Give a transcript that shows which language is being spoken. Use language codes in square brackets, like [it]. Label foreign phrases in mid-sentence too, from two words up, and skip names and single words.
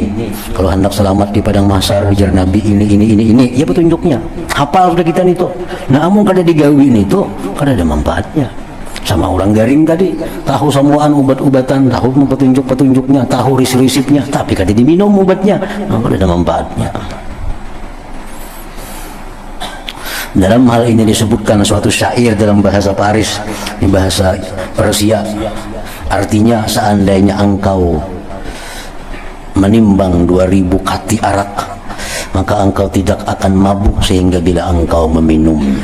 [id] Kalau hendak selamat di padang mahsyar ujar Nabi ini. Ya petunjuknya. Hafal sudah kita itu. [bjn] Nah, amun kada digawin itu, kada ada manfaatnya. Sama orang garing tadi, tahu semuaan obat-obatan, tahu petunjuk-petunjuknya, tahu risip-risipnya, tapi kada diminum obatnya, kada ada manfaatnya. [id] Dalam hal ini disebutkan suatu syair dalam bahasa Paris, di bahasa Persia. Artinya, seandainya engkau menimbang 2000 kati arak, maka engkau tidak akan mabuk sehingga bila engkau meminumnya.